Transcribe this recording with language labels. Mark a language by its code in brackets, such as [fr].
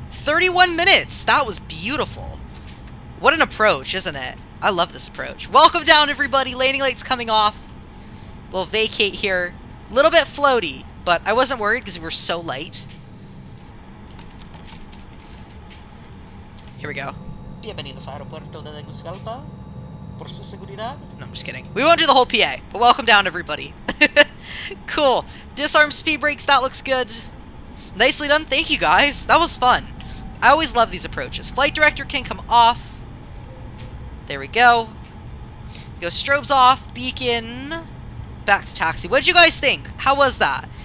[en] 31 minutes. That was beautiful. What an approach, isn't it? I love this approach. Welcome down, everybody. Landing light's coming off. We'll vacate here. A little bit floaty, but I wasn't worried because we were so light. Here we go. [es] Bienvenidos a Aeropuerto de Tegucigalpa. Por su seguridad. [en] No, I'm just kidding. We won't do the whole PA, but welcome down, everybody. Cool. Disarm speed brakes. That looks good. Nicely done. Thank you, guys. That was fun. I always love these approaches. Flight director can come off. There we go. Go strobes off. Beacon. back to taxi. What did you guys think? How was that?